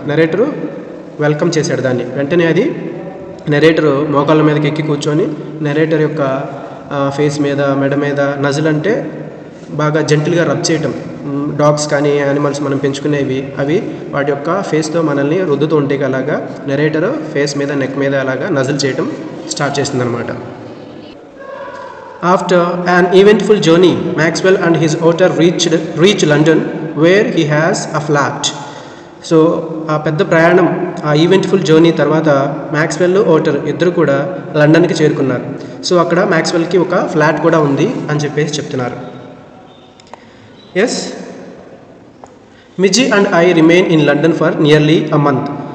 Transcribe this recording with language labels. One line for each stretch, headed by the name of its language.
Telugu: నెరేటరు welcome చేశాడు దాన్ని. వెంటనే అది నెరేటరు మోకాళ్ళ మీదకి ఎక్కి కూర్చొని నెరేటర్ యొక్క ఫేస్ మీద, మెడ మీద నజల్ అంటే బాగా జెంటిల్గా రబ్ చేయటం. డాగ్స్ కానీ యానిమల్స్ మనం పెంచుకునేవి అవి వాటి యొక్క ఫేస్తో మనల్ని రుద్దుతూ ఉంటే అలాగా నెరేటర్ ఫేస్ మీద, నెక్ మీద అలాగా నజల్ చేయటం స్టార్ట్ చేసిందనమాట.
English: After an eventful journey, Maxwell and his Otter reached London where he has a flat.
Telugu: So ఆ పెద్ద ప్రయాణం, ఆ
English: eventful journey
Telugu: తర్వాత మ్యాక్స్వెల్, ఓటర్ ఇద్దరు కూడా లండన్కి చేరుకున్నారు. సో అక్కడ మ్యాక్స్వెల్కి ఒక ఫ్లాట్ కూడా ఉంది అని చెప్పేసి చెప్తున్నారు.
English: Yes, Mij and I remain in London for nearly a month.